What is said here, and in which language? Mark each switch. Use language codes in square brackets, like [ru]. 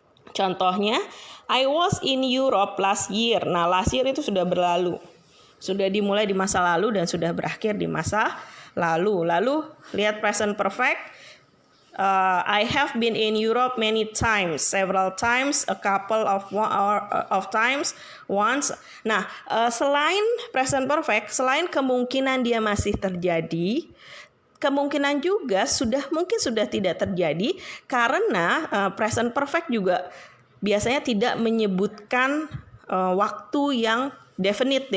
[id] Contohnya, [en] I was in Europe last year. [id] Nah, last year itu sudah berlalu. Sudah dimulai di masa lalu dan sudah berakhir di masa lalu. Lalu, lihat present perfect. [en] I have been in Europe many times. Several times, a couple of times, once. [id] Nah, selain present perfect, selain kemungkinan dia masih terjadi, kemungkinan juga mungkin sudah tidak terjadi karena present perfect juga biasanya tidak menyebutkan waktu yang definite.